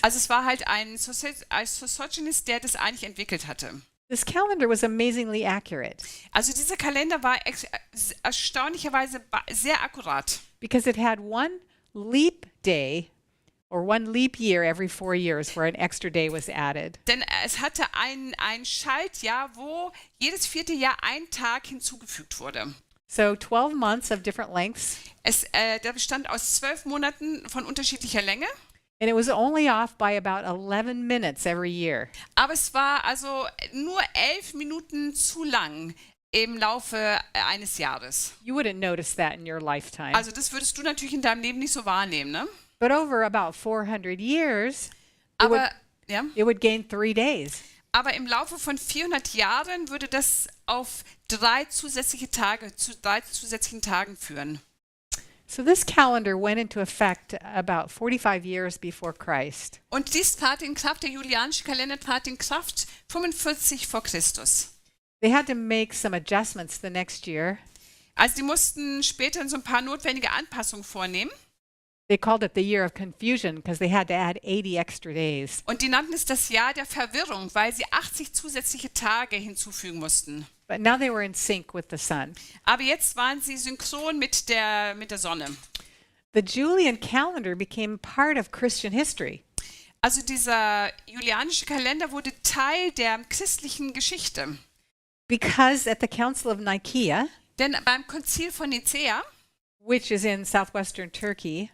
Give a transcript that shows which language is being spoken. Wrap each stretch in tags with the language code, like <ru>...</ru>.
<de>Also es war halt ein Sosigenes, der das eigentlich entwickelt hatte.</de> <en>This calendar was amazingly accurate</en> <de>Also dieser Kalender war erstaunlicherweise sehr akkurat.</de> <en>because it had one leap day or one leap year every 4 years where an extra day was added.</en> <de>Denn es hatte ein Schaltjahr, wo jedes 4. Jahr ein Tag hinzugefügt wurde.</de> <en>So 12 months of different lengths,</en> <de>Der bestand aus 12 Monaten von unterschiedlicher Länge.</de> <en>and it was only off by about 11 minutes every year.</en> <de>Aber es war also nur 11 Minuten zu lang im Laufe eines Jahres.</de> <en>You wouldn't notice that in your lifetime.</en> <de>Also das würdest du natürlich in deinem Leben nicht so wahrnehmen, ne?</de> <en>But over about 400 years,</en> <de>Aber, ja,</de> <en>it would gain 3 days.</en> <de>aber im Laufe von 400 Jahren würde das auf 3 zusätzlichen Tagen führen.</de> <en>So this calendar went into effect about 45 years before Christ.</en> <de>Und dies trat in Kraft, der julianische Kalender trat in Kraft 45 vor Christus.</de> <en>They had to make some adjustments the next year.</en> <de>Also die mussten später so ein paar notwendige Anpassungen vornehmen.</de> <en>They called it the year of confusion because they had to add 80 extra days.</en> <de>Und die nannten es das Jahr der Verwirrung, weil sie 80 zusätzliche Tage hinzufügen mussten.</de> <en>But now they were in sync with the sun.</en> <de>Aber jetzt waren sie synchron mit der Sonne.</de> <en>The Julian calendar became part of Christian history.</en> <de>Also dieser julianische Kalender wurde Teil der christlichen Geschichte.</de> <en>Because at the Council of Nicaea,</en> <de>Denn beim Konzil von Nicäa,</de> <en>which is in southwestern Turkey,</en>